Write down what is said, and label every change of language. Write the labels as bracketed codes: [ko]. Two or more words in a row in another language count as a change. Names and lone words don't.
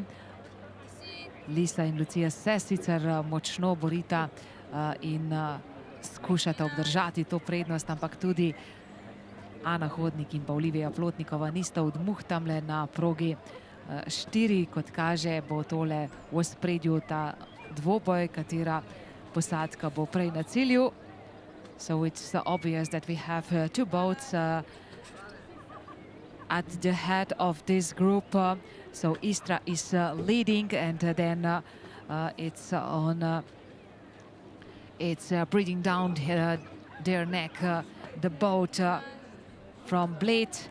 [sl] Lisa in Lucija se sicer močno borita in skušata obdržati to prednost, ampak tudi Ana Hodnik in pa Olivia Plotnikova nista odmuhtamle na progi 4. Kot kaže, bo tole v ospredju ta dvoboj, katera posadka bo prej na cilju. [en] So it's obvious that we have 2 boats at the head of this group. So Istra is leading, and then it's on. It's breathing down their neck, the boat from Bled.